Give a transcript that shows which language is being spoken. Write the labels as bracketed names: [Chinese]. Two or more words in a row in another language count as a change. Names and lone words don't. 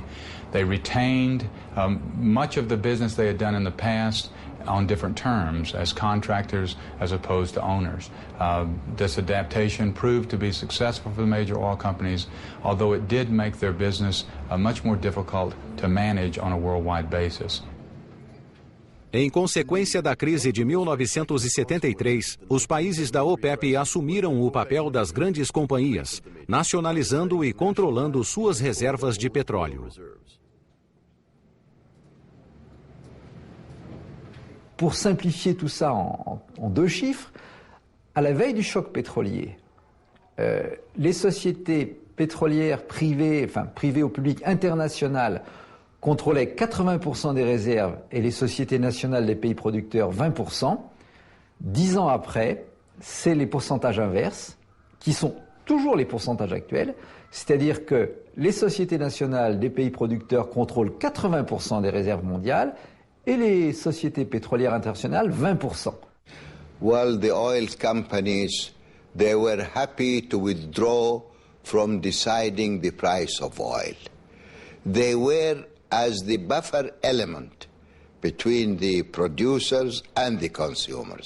[English] They retained much of the business they had done in the past on different terms, as contractors as opposed to owners. This adaptation proved to be successful for the major oil companies, although it did make their business much more difficult to manage on a worldwide basis. [Portuguese] Em consequência da crise de 1973, os países da OPEP assumiram o papel das grandes companhias, nacionalizando e controlando suas reservas de petróleo. [French] Pour simplifier tout ça en deux chiffres, à la veille du choc pétrolier, les sociétés pétrolières privées, enfin privées au public international, contrôlaient 80% des réserves et les sociétés nationales des pays producteurs 20%. 10 ans après, c'est les pourcentages inverses, qui sont toujours les pourcentages actuels, c'est-à-dire que les sociétés nationales des pays producteurs contrôlent 80% des réserves mondiales et les sociétés pétrolières internationales 20%. [English] Well, the oil companies, they were happy to withdraw from deciding the price of oil. They were as the buffer element between the producers and the consumers.